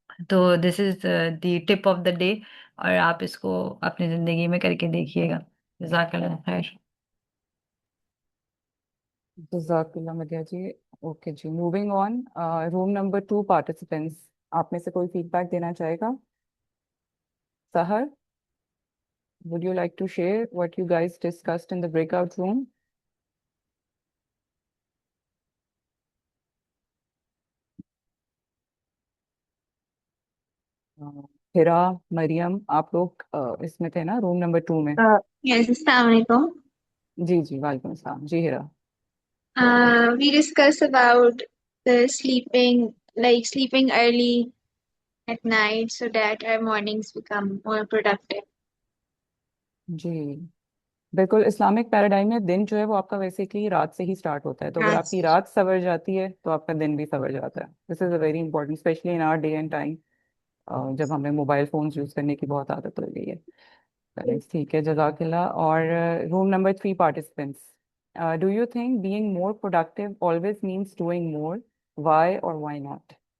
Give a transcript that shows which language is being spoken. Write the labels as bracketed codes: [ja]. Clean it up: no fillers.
[hi] तो [en] this is the tip of the day, [hi] और आप इसको अपनी ज़िंदगी में करके देखिएगा। जज़ाकल्लाह खैर। जज़ाकल्लाह मदिया जी। Okay ji, moving on. Room number 2 participants, आप में से कोई फीडबैक देना चाहेगा? [en] Sahar, would you like to share what you guys discussed in the breakout room? [hi] हिरा, मरियम, आप लोग इसमें थे ना, रूम नंबर 2 में? [en] Yes, Assalamualaikum. [hi] जी जी, वालेकुम अस्सलाम जी। हिरा, [en] We discussed about the sleeping early at night so that our mornings become more productive. [hi] जी बिल्कुल। Islamic paradigm में दिन जो है वो आपका बेसिकली रात से ही स्टार्ट होता है, तो अगर आपकी रात सवर जाती है तो आपका दिन भी सवर जाता है। [en] this is a very important, especially in our day and time, [hi] जब हमें मोबाइल फोन्स यूज करने की बहुत आदत हो गई है। ठीक है, जजाकिल्ला। और [en] Room number 3 participants, do you think being more productive always means doing more, why or why not?